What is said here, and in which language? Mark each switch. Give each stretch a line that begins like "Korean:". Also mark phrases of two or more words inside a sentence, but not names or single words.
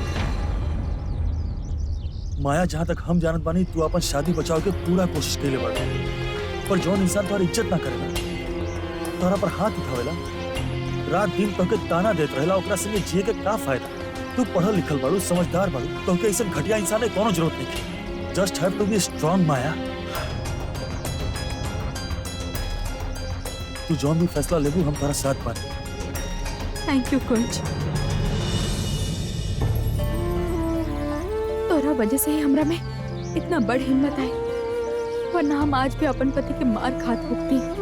Bhojpuri: माया, जहाँ तक हम जानत बानी तू अपन शादी बचाव के पूरा कोशिश कैले बाड़ू, पर जौन इंसान तुम्हारी इज्जत ना करेला, तोहरा पर हाथ उठावेला, रात दिन तोके ताना देत रहेला, ओकरा संगे जिए के का फायदा? तू पढ़ल लिखल बाड़ू, समझदार बाड़ू, तोके ऐसा घटिया इंसान के कोनो जरूरत नहीं।
English: Just have to be strong Maya.
Bhojpuri: तू जौन भी फैसला लेबू हम तुम्हारा साथ बानी।
English: Thank you कुंज।
Bhojpuri: तोरा वजह से ही हमरा में इतना बड़ हिम्मत आई, वरना हम आज भी अपन पति के मार खात होती।